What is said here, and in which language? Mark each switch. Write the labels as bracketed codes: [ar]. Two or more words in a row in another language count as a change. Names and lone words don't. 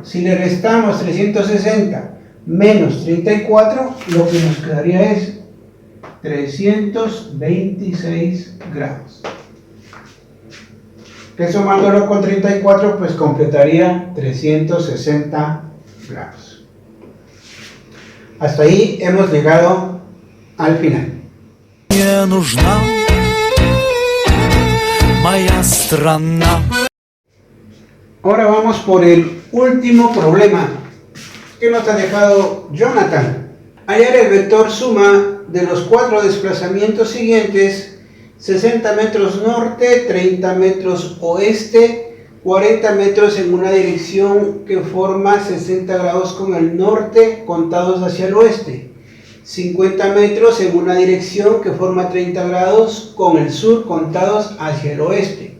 [es] Si le restamos 360 menos 34, lo que nos quedaría es 326 grados. Que sumándolo con 34, pues completaría 360 grados. Hasta ahí hemos llegado al final. [ru] Не нужна моя страна. [es] Ahora vamos por el último problema que nos ha dejado Jonathan. Hallar el vector suma de los 4 desplazamientos siguientes: 60 metros norte, 30 metros oeste, 40 metros en una dirección que forma 60 grados con el norte contados hacia el oeste, 50 metros en una dirección que forma 30 grados con el sur contados hacia el oeste.